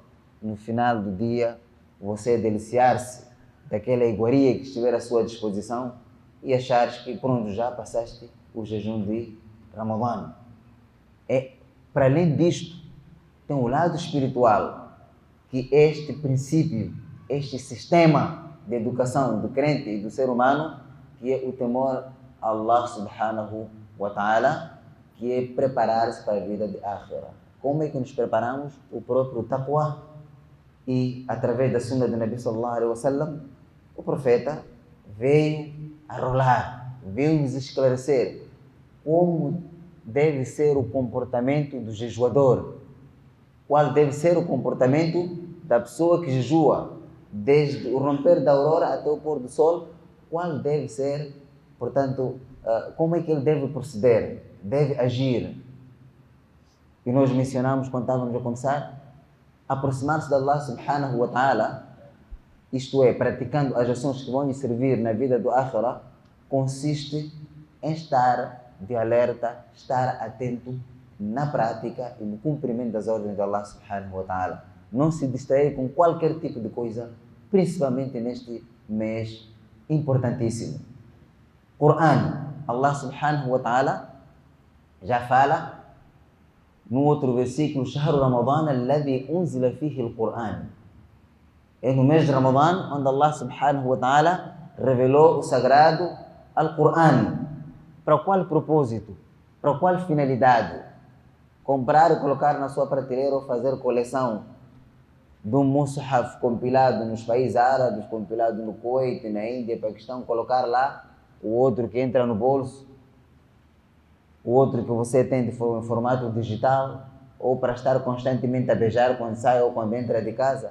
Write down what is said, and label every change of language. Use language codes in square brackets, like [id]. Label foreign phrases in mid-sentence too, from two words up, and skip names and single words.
[pt] No final do dia, você deliciar-se daquela iguaria que estiver à sua disposição e achares que pronto, já passaste o jejum de Ramadã. Para além disto, tem o lado espiritual, que este princípio, este sistema de educação do crente e do ser humano, que é o temor a [ar] الله سبحانه وتعالى, [pt] que é preparar-se para a vida de akhirah. Como é que nos preparamos? O próprio taqwa. E através da sunna do Nabi [ar] صلى الله عليه وسلم, [pt] o profeta veio a rolar, veio nos esclarecer como deve ser o comportamento do jejuador, qual deve ser o comportamento da pessoa que jejua, desde o romper da aurora até o pôr do sol, qual deve ser, portanto, como é que ele deve proceder, deve agir. E nós mencionamos, quando estávamos a começar, aproximar-se de [ar] الله سبحانه وتعالى [pt] isto é, praticando as ações que vão lhe servir na vida do Akhira, consiste em estar de alerta, estar atento na prática e no cumprimento das ordens de [ar] الله سبحانه وتعالى. [pt] Não se distrair com qualquer tipo de coisa, principalmente neste mês importantíssimo. Coran, [ar] الله سبحانه وتعالى [pt] já fala no outro versículo: [ar] شهر رمضان الذي أنزل فيه القرآن. [pt] É no mês de Ramadã onde [ar] الله سبحانه وتعالى [pt] revelou o sagrado Al-Quran. Para qual propósito? Para qual finalidade? Comprar e colocar na sua prateleira ou fazer coleção de um mushaf compilado nos países árabes, compilado no Kuwait, na Índia, Paquistão, colocar lá, o outro que entra no bolso, o outro que você tem em formato digital, ou para estar constantemente a beijar quando sai ou quando entra de casa.